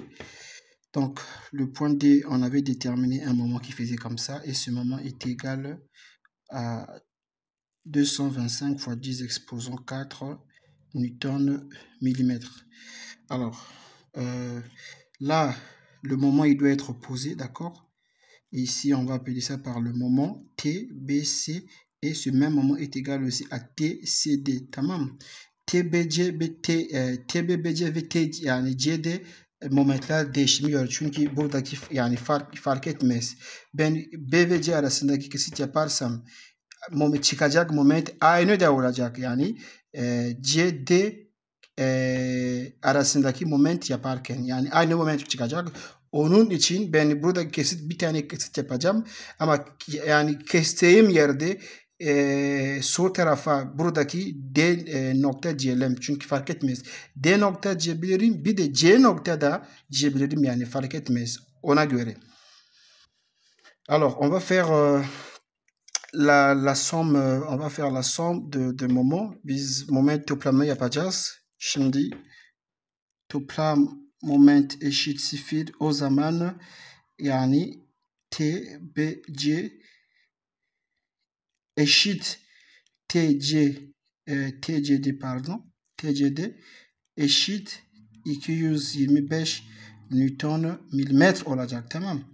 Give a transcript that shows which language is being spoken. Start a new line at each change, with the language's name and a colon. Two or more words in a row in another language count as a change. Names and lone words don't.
French: Donc le point D, on avait déterminé un moment qui faisait comme ça, et ce moment est égal à 225 fois 10 exposant 4 newton millimètre. Alors, là, le moment, il doit être opposé, d'accord? Ici, on va appeler ça par le moment TBC et ce même moment est égal aussi à TCD.
Turkish: Tamam. TBC ve TBBC ve yani CD momentler değişmiyor. Çünkü buradaki yani fark etmez. Ben B ve C arasındaki kesit yaparsam çıkacak moment aynı da olacak. Yani CD arasındaki moment yaparken yani aynı moment çıkacak. Onun için ben burada bir tane kesit yapacağım ama yani kestiğim yerde sol tarafa buradaki D nokta diyelim çünkü fark etmez. D nokta diyebilirim bir de C nokta da diyebilirim yani fark etmez ona göre.
French: Alors on va faire la somme, on va faire la somme de moments.
Turkish: Biz moment toplamı yapacağız. Şimdi toplam moment eşit 0 o zaman yani TBC eşit TCD pardon TCD eşit 225 Newton milimetre olacak tamam.